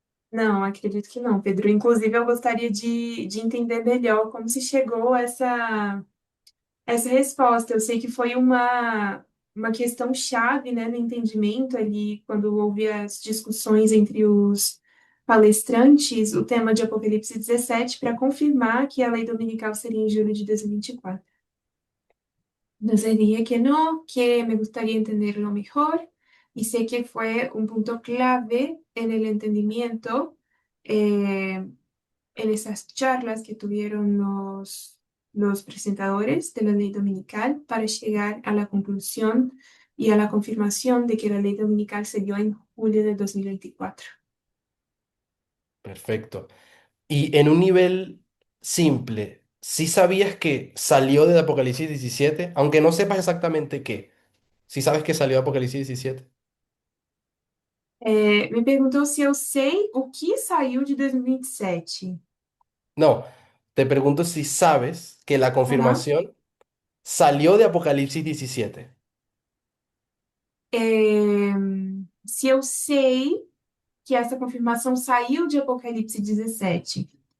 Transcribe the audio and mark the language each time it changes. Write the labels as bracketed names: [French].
[Portuguese] Não, acredito que não, Pedro. Inclusive, eu gostaria de entender melhor como se chegou a essa resposta. Eu sei que foi uma questão chave, né, no entendimento ali, quando houve as discussões entre os palestrantes, o tema de Apocalipse 17, para confirmar que a lei dominical seria em julho de 2024. [Spanish] Nos diría que no, que me gustaría entenderlo mejor y sé que fue un punto clave en el entendimiento en esas charlas que tuvieron los presentadores de la ley dominical para llegar a la conclusión y a la confirmación de que la ley dominical se dio en julio de 2024. Perfecto. Y en un nivel simple, ¿sí sabías que salió de Apocalipsis 17? Aunque no sepas exactamente qué. ¿Sí sabes que salió de Apocalipsis 17? [Portuguese] Me perguntou se eu sei o que saiu de 2027. [Spanish] No, te pregunto si sabes que la Aham. confirmación salió de Apocalipsis 17. [Portuguese] É, se eu sei que essa confirmação saiu de Apocalipse 17.